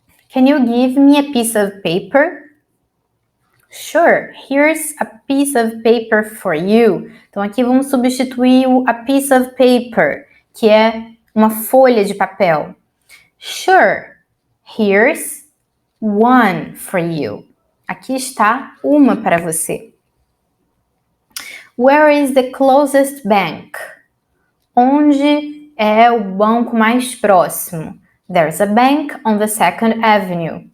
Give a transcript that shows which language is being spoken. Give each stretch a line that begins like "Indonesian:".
English: Can you give me a piece of paper? Sure, here's a piece of paper for you.
Portuguese: Então aqui vamos substituir o
English: a piece of paper,
Portuguese: que é uma folha de papel.
English: Sure, here's one for you.
Portuguese: Aqui está uma para você.
English: Where is the closest bank?
Portuguese: Onde é o banco mais próximo?
English: There's a bank on the 2nd Avenue.